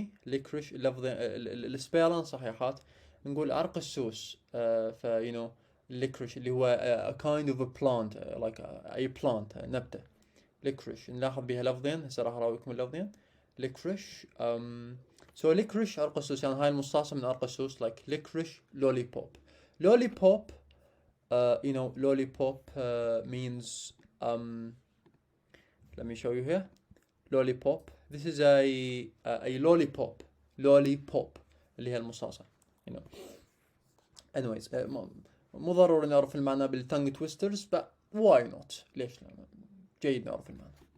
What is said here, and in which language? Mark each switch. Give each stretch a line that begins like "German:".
Arabic: licorice اللفظ السبيلن صحيحات. نقول عرق السوس.
English: ف licorice
Arabic: اللي هو
English: a kind of a plant like a plant
Arabic: نبتة. licorice نلاحظ بها لفظين، هسه راح اراويكم اللفظين. licorice so licorice عرق السوس، يعني هاي المصاصة من عرق السوس like licorice lollipop.
English: lollipop lollipop means let me show you here. lollipop, this is a lollipop
Arabic: اللي هي المصاصة
English: anyways
Arabic: مو ضروري نعرف المعنى بالtongue twisters
English: but why not،
Arabic: ليش لا، جيد نعرف المعنى.